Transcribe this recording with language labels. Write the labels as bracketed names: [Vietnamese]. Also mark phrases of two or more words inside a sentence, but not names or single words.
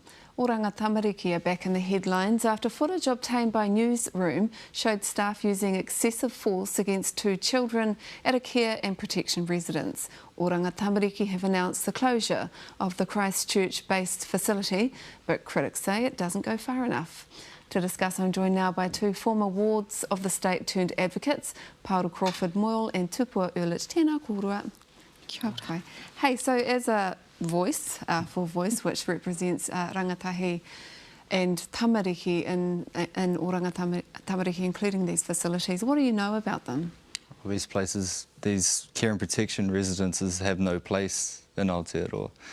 [English] O Rangatamariki are back in the headlines after footage obtained by Newsroom showed staff using excessive force against 2 children at a care and protection residence. O Rangatamariki have announced the closure of the Christchurch-based facility, but critics say it doesn't go far enough. To discuss, I'm joined now by 2 former wards of the state turned advocates, Paolo Crawford Moyle and Tupua Urlich. [Māori] Tēnā kōrua. Kia ora. [English] Hey, so as a voice, full voice, which represents rangatahi and tamariki in Rangatamariki, including these facilities, what do you know about them? Well, these places, these care and protection residences have no place in Aotearoa.